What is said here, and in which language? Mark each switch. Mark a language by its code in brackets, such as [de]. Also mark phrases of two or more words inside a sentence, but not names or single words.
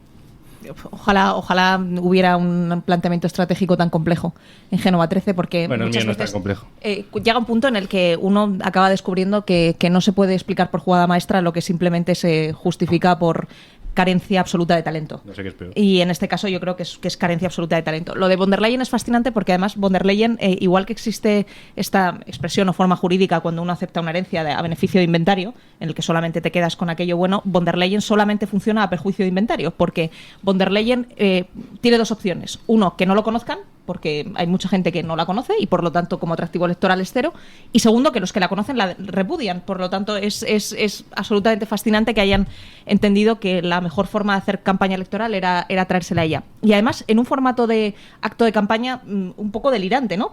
[es] Ojalá hubiera un planteamiento estratégico tan complejo en Génova 13, porque bueno, muchas el mío veces no es tan complejo. Llega un punto en el que uno acaba descubriendo que no se puede explicar por jugada maestra lo que simplemente se justifica por carencia absoluta de talento. No sé qué es peor. Y en este caso yo creo que es carencia absoluta de talento. Lo de von der Leyen es fascinante porque además von der Leyen, igual que existe esta expresión o forma jurídica cuando uno acepta una herencia a beneficio de inventario, en el que solamente te quedas con aquello bueno, von der Leyen solamente funciona a perjuicio de inventario, porque von der Leyen tiene dos opciones. Uno, que no lo conozcan, porque hay mucha gente que no la conoce y por lo tanto como atractivo electoral es cero, y segundo, que los que la conocen la repudian. Por lo tanto es absolutamente fascinante que hayan entendido que la mejor forma de hacer campaña electoral era traérsela a ella, y además en un formato de acto de campaña un poco delirante, ¿no?